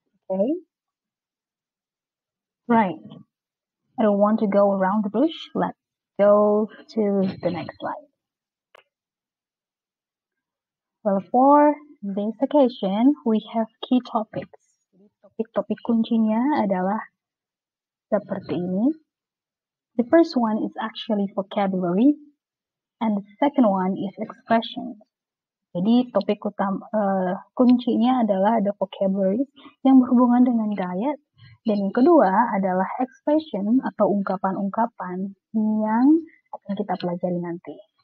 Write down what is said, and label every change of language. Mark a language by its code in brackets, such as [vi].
[en] Okay, right. I don't want to go around the bush. Let's go to the next slide. Well, for this occasion, we have key topics. [id] Topik-topik kuncinya adalah seperti ini. [en] The first one is actually vocabulary, and the second one is expression. [id] Jadi topik utama kuncinya adalah ada vocabulary yang berhubungan dengan diet, dan yang kedua adalah expression atau ungkapan-ungkapan yang akan kita pelajari nanti.